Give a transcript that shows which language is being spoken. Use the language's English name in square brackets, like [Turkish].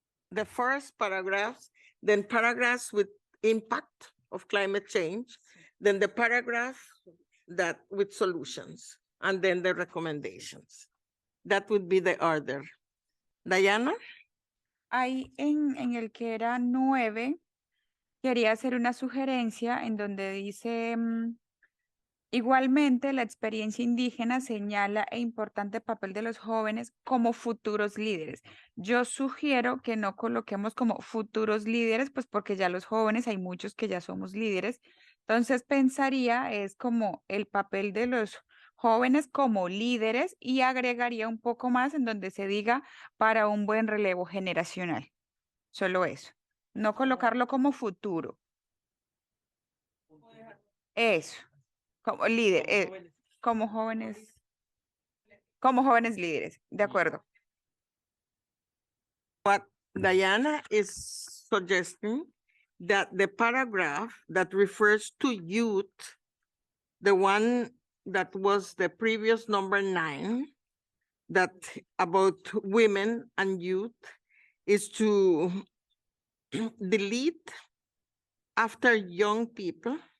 [English] The first paragraphs, then paragraphs with impact of climate change, then the paragraph that with solutions, and then the recommendations. That would be the order. Diana? [Spanish] Ahí en el que era 9, quería hacer una sugerencia en donde dice, igualmente la experiencia indígena señala el importante papel de los jóvenes como futuros líderes. Yo sugiero que no coloquemos como futuros líderes, pues porque ya los jóvenes, hay muchos que ya somos líderes. Entonces pensaría es como el papel de los jóvenes como líderes y agregaría un poco más en donde se diga para un buen relevo generacional. Solo eso. No colocarlo como futuro. Eso. Como líder, como jóvenes líderes, de acuerdo. [English] But Diana is suggesting that the paragraph that refers to youth, the one that was the previous number 9, that about women and youth, is to delete after young people